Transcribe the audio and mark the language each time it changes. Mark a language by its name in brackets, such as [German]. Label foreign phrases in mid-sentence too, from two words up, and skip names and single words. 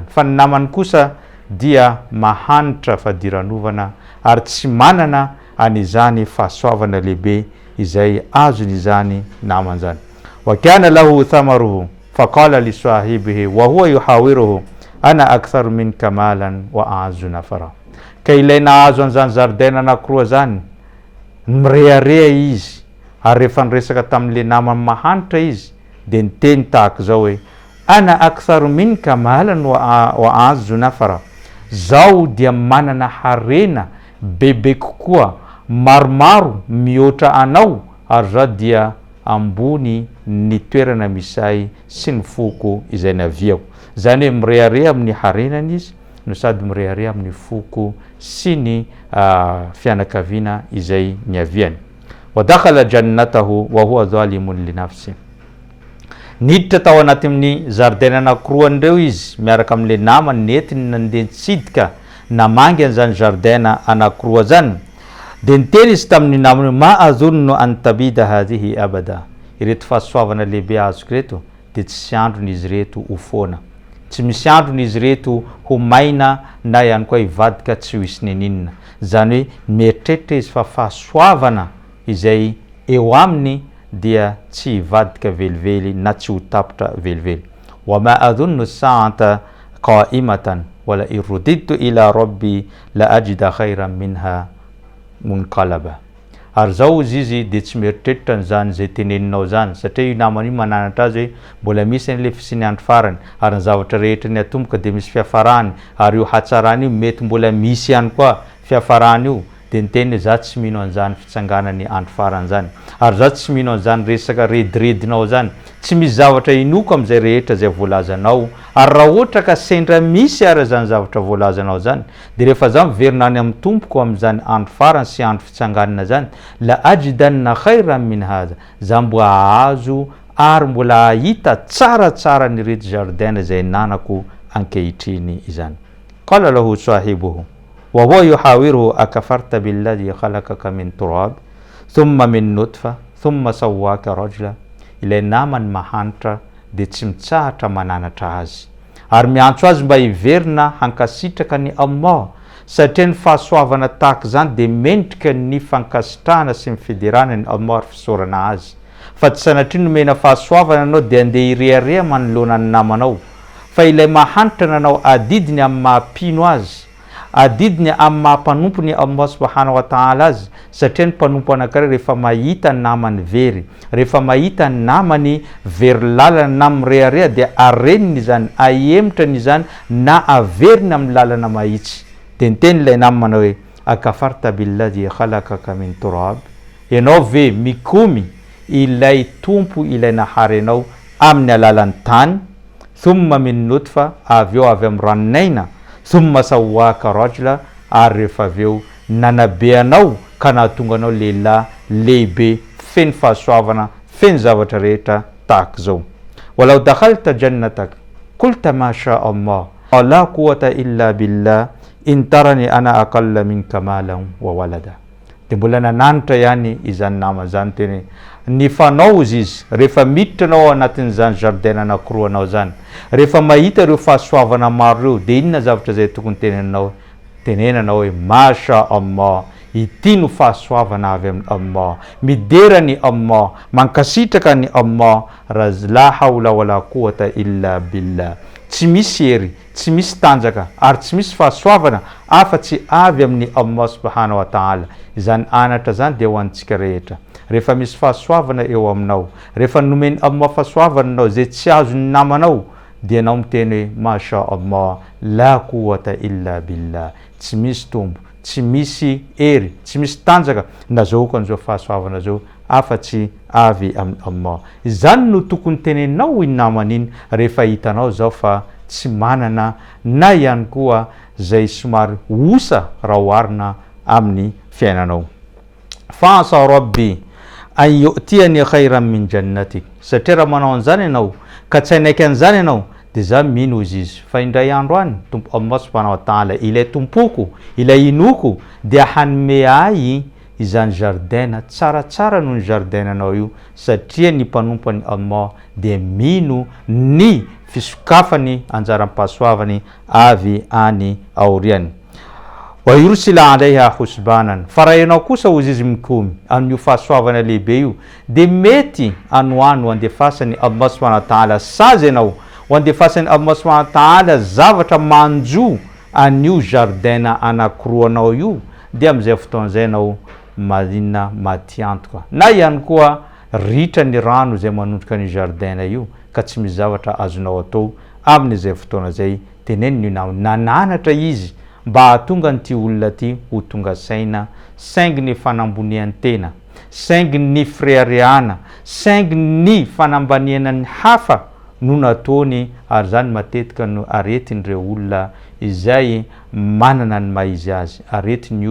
[Malagasy] Fa ny namany kosa dia mahanitra fadiranovana ary tsy manana an'izany fahasoavana lehibe izay azony izany namany zany. [Arabic] وكان له ثمره فقال لصاحبه وهو يحاوره أنا أكثر منك مالا وأعز نفرا. [Malagasy] ka ilay nahazo an'izany zaridaina anakiroa zany mirearea izy ary rehefa niresaka tamin'le namany mahanitra izy dia niteny tahaka zao hoe [Arabic] أنا أكثر منك مالا وأعز نفرا, [Malagasy] zao dia manana harena bebe kokoa maromaro mihoatra anao ary zao dia ambony ny toerana misy sy ny foko izay naviako. Zany hoe mirearea amin'ny harenany izy no sady mirearea amin'ny foko sy ny fianakaviana izay niaviany. [Arabic] ودخل جنته وهو ظالم لنفسه, [Malagasy] niditra tao anaty amin'ny zaridaina anakiroa andreo izy miaraka amin'le namany netiny nandeha nitsidika namangy an'izany zaridaina anakiroa zany. Dia niteny izy tamin'ny namany [Arabic] ما أظن أن تبيد هذه أبدا, [Malagasy] ireto fahasoavana lehibe azoko reto dia tsy andron'izy reto ho foana, tsy misy andron'izy reto ho maina na ihany koa hivadika tsy ho isy neninina. Zany hoe mieritreritra izy fa fahasoavana izay eo aminy dia tsy hivadika velively na tsy ho tapitra velively. [Arabic] وما أظن الساعة قائمة ولئن رددت إلى ربي لأجدن خيرا منها منقلبا. [Malagasy] Ary zao izy dia tsy mieritreritra n'izany zay teneninao zany, satria io namany io mananatra azy hoe mbola misy an'le fisiny andro farany ary ny zavatra rehetra ny atomboka dia misy fiafarany ary io hatsarany io mety mbola misy ihany koa fiafarany io. Dia niteny hoe za tsy mino an'izany fitsanganany andro farany zany, ary za tsy mino an'izany resaka rediredinao zany, tsy misy zavatra inoko amin'izay rehetra zay voalazanao. Ary raha ohatra ka sendra misy ary zany zavatra voalazanao zany dia rehefa za miverina any amin'ny tompoko amin'izany andro farany sy andro fitsanganana zany, [Arabic] لأجدن خيرا من هذا, [Malagasy] za mbo ahazo ary mbola ahita tsaratsara ny reto zaridaina zay nanako ankehitriny izany. [Arabic] قال له صاحبه وهو يحاوره أكفرت بالذي خلقك من تراب ثم من نطفة ثم سواك رجلا. [Malagasy] Ilay namany mahanitra dia tsy mitsahatra mananatra azy ary miantso azy mba hiverina hankasitraka ny Allah, satria ny fahasoavana tahaka zany dia mendrika ny fankasitrahana sy ny fiderana ny Allah ary fisorana azy. Fa tsy sanatria nomena fahasoavana anao dia andeha hirearea manoloana ny namanao, fa ilay mahanitra nanao adidiny amin'ny mahampino azy, adidiny amin'ny mahampanompony [Arabic] الله سبحانه وتعالى [Malagasy] azy. Satria ny mpanompo anankiray rehefa mahita ny namany very, rehefa mahita ny namany very lalana na mirearea dia areniny izany, ahemotrany izany na averiny amin'ny lalana mahitsy. Dia niteny ilay namana hoe [Arabic] أكفرت بالذي خلقك من تراب, [Malagasy] ianao ve mikomy ilay tompo ilay nahary anao amin'ny alalan'ny tany, [Arabic] ثم من نطفة, [Malagasy] avy eo avy amin'ny ranonaina, [Arabic] ثم سواك رجلا, [Malagasy] ary rehefa avy eo nanabe anao ka nahatonga anao lehilahy lehibe feno fahasoavana feno zavatra rehetra tahaka zao. [Arabic] ولو دخلت جنتك قلت ما شاء الله لا قوة إلا بالله إن ترني أنا أقل منك مالا وولدا. [Malagasy] Dia mbola nananitra ihany izany nama zany teny ny fanao izy rehefa miditra anao anatin'izany zaridaina anakiroa anao zany, rehefa mahita ireo fahasoavana maro ireo dia inona zavatra zay tokony tenenanao hoe [Arabic] ما شاء الله, [Malagasy] ity no fahasoavana avy amin'ny Allah, midera ny Allah, mankasitraka ny Allah, [Arabic] لا حول ولا قوة إلا بالله. [Malagasy] Tsy misy hery, tsy misy tanjaka ary tsy misy fahasoavana afa-tsy avy amin'ny [Arabic] الله سبحانه وتعالى. [Malagasy] Izany anatra zany dia ho antsika rehetra. Rehefa misy fahasoavana eo aminao, rehefa nomeny Allah fahasoavana anao zay tsy azo ny namanao, dia anao miteny hoe [Arabic] ما شاء الله لا قوة إلا بالله, [Malagasy] tsy misy tombo, tsy misy hery, tsy misy tanjaka nazahoako an'izao fahasoavana zao afa-tsy avy amin'ny Allah. Izany no tokony teneninao iny namana iny rehefa hitanao zao fa tsy manana na ihany koa zay somary osa raha oharina amin'ny fiainanao. [Arabic] فعسى ربي أن يؤتين خيرا من جنتك, [Malagasy] satria raha manao an'izany ianao ka tsy hainaiky an'izany ianao dia za mino izy fa indray andro any tompo [Arabic] الله سبحانه وتعالى, [Malagasy] ilay tompoko ilay inoko dia hanome ahy izany zaridaina tsaratsara noho ny zaridainanao io, satria ny mpanompony Allah dia mino ny fisokafany anjaram-pahasoavany avy any aoriany. [Arabic] ويرسل عليها حسبانا, [Malagasy] fa raha ianao kosa hozy izy mikomy amin'io fahasoavana lehibe io dia mety anoano andefasany [Arabic] الله سبحانه وتعالى [Malagasy] sazy ianao, ho andefasany [Arabic] الله سبحانه وتعالى [Malagasy] zavatra manjo an'io jardin anankiroanao io dia am'izay fotoan'izay anao maninona matiantoka na ihany koa ritra ny rano zay manondroka ny jardin io ka tsy misy zavatra azonao atao amin'izay fotoana zay teneniny nananatra izy mba hahatonga nyty olona ty ho tonga saina saingy ny fanambonian-tena saingy ny fireareana saingy ny fanambaniana ny hafa no nataony ary zany matetika no aretin'ireo olona izay manana ny maizy azy aretiny